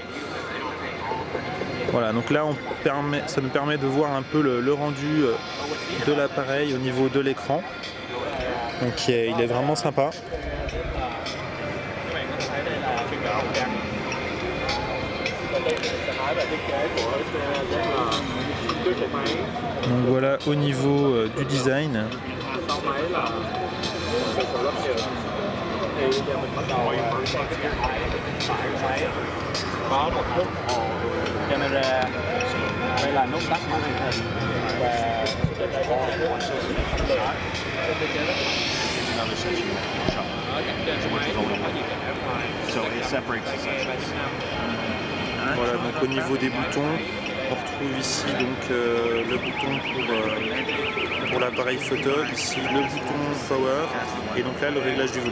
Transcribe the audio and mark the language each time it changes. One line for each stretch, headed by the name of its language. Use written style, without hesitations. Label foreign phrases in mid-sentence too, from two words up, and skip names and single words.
French: Voilà, donc là ça nous permet de voir un peu le rendu de l'appareil au niveau de l'écran. Donc il est vraiment sympa. Donc voilà au niveau du design.
Vietnamese: Có một nút camera, đây là nút tắt màn hình và
French: voilà, donc au niveau des boutons, on retrouve ici donc le bouton pour l'appareil photo, ici le bouton power et donc là le réglage du volume.